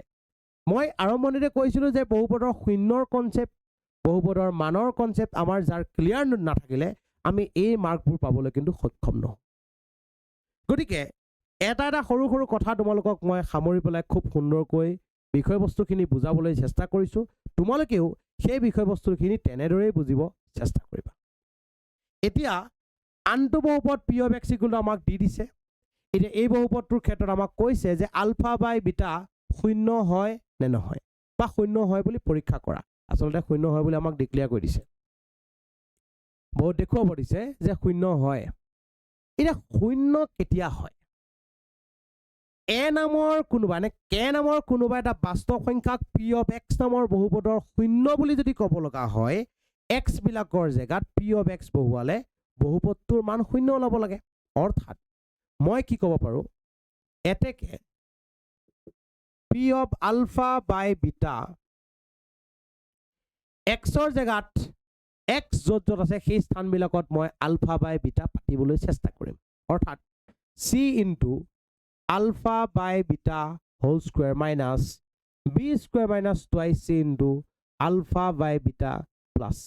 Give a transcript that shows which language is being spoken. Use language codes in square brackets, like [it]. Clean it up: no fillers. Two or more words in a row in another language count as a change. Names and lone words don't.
[as] মই আৰম্ভণিতে কৈছিলোঁ যে বহুপদৰ শূন্যৰ কনচেপ্ট, বহুপদৰ মানৰ কনচেপ্ট আমাৰ যাৰ ক্লিয়াৰ নাথাকিলে আমি এই মাৰ্কবোৰ পাবলৈ কিন্তু সক্ষম নহওঁ। গতিকে এটা এটা সৰু সৰু কথা তোমালোকক মই সামৰি পেলাই খুব সুন্দৰকৈ বিষয়বস্তুখিনি বুজাবলৈ চেষ্টা কৰিছোঁ। তোমালোকেও সেই বিষয়বস্তুখিনি তেনেদৰেই বুজিব চেষ্টা কৰিবা। এতিয়া আনটো বহুপদ [en] p of x equal to [as] আমাক দি দিছে। এতিয়া এই বহুপদটোৰ ক্ষেত্ৰত আমাক কৈছে যে [en] alpha by beta [as] শূন্য হয় নে নহয়, বা শূন্য হয় বুলি পৰীক্ষা কৰা। আচলতে শূন্য হয় বুলি আমাক ডিক্লেয়াৰ কৰি দিছে, বহুত দেখুৱাব দিছে যে শূন্য হয়। এতিয়া শূন্য কেতিয়া হয়? এ নামৰ কোনোবা নে কে নামৰ কোনোবা এটা বাস্তৱ সংখ্যাক [en] p of x [as] নামৰ বহুপদৰ শূন্য বুলি যদি ক'ব লগা হয়, x বিলাকৰ জেগাত [en] p of x [as] বহুৱালে বহুপদটোৰ মান শূন্য ওলাব লাগে। অৰ্থাৎ মই কি ক'ব পাৰোঁ, এতেকে [en] p of alpha by beta [as] xৰ জেগাত x য'ত য'ত আছে সেই স্থানবিলাকত মই [en] alpha by beta [as] পাতিবলৈ চেষ্টা কৰিম। [en] অৰ্থাৎ c into alpha by beta whole square minus b square minus twice c into alpha by beta plus c.